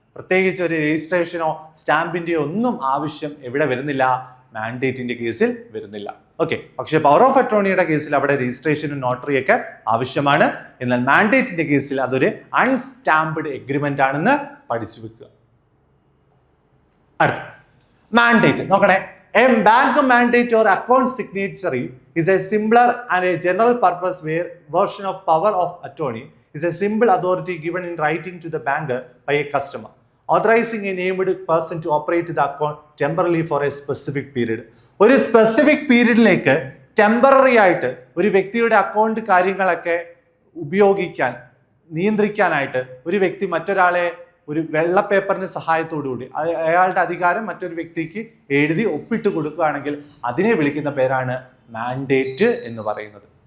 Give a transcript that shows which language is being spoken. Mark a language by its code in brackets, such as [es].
[ml] പ്രത്യേകിച്ച് ഒരു രജിസ്ട്രേഷനോ സ്റ്റാമ്പിന്റെയോ ഒന്നും ആവശ്യം എവിടെ വരുന്നില്ല, മാൻഡേറ്റിന്റെ കേസിൽ വരുന്നില്ല. ഓക്കെ, പക്ഷെ പവർ ഓഫ് അറ്റോർണിയുടെ കേസിൽ അവിടെ രജിസ്ട്രേഷനും നോട്ടറിയൊക്കെ ആവശ്യമാണ്. എന്നാൽ മാൻഡേറ്റിന്റെ കേസിൽ അതൊരു അൺസ്റ്റാമ്പ്ഡ് എഗ്രിമെന്റ് ആണെന്ന് പഠിച്ചു വെക്കുക. അടുത്ത മാൻഡേറ്റ് നോക്കണേ. [en] A bank mandate or account signatory is a simpler and a general purpose version of power of attorney is a simple authority given in writing to the banker by a customer, authorizing a named person to operate the account temporarily for a specific period. [ml] ഒരു specific പീരീഡിലേക്ക് temporary ആയിട്ട് ഒരു വ്യക്തിയുടെ account കാര്യങ്ങളൊക്കെ ഉപയോഗിക്കാൻ, നിയന്ത്രിക്കാനായിട്ട് ഒരു വ്യക്തി മറ്റൊരാളെ ഒരു വെള്ള പേപ്പറിന്റെ സഹായത്തോടുകൂടി അയാളുടെ അധികാരം മറ്റൊരു വ്യക്തിക്ക് എഴുതി ഒപ്പിട്ട് കൊടുക്കുകയാണെങ്കിൽ അതിനെ വിളിക്കുന്ന പേരാണ് മാൻഡേറ്റ് എന്ന് പറയുന്നത്.